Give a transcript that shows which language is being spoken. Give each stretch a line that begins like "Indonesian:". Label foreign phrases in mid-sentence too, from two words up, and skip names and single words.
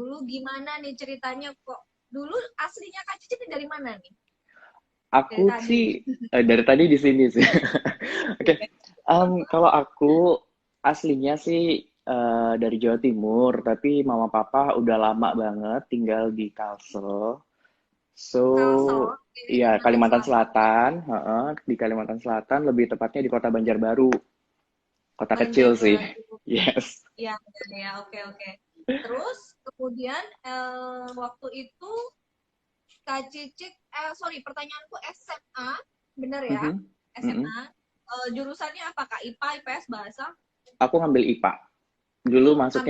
Indonesian: Dulu gimana nih ceritanya kok? Dulu aslinya Kak Cici ini dari mana nih? Dari Aku tadi nih. sih dari tadi di sini sih. Oke, kalau aku aslinya sih dari Jawa Timur, tapi mama papa udah lama banget tinggal di Kalsel. So, Kalsel, oke, iya Kalimantan Kalimantan Selatan. Selatan, heeh, di Kalimantan Selatan, lebih tepatnya di Kota Banjarbaru, kota kecil sih. Banjarbaru. Yes. Ya, oke. Terus kemudian waktu itu Kak Cicit, sorry pertanyaanku SMA, bener ya? Mhm, mhm. SMA. Jurusannya apa Kak? IPA, IPS, bahasa? Aku ngambil IPA. Dulu masuknya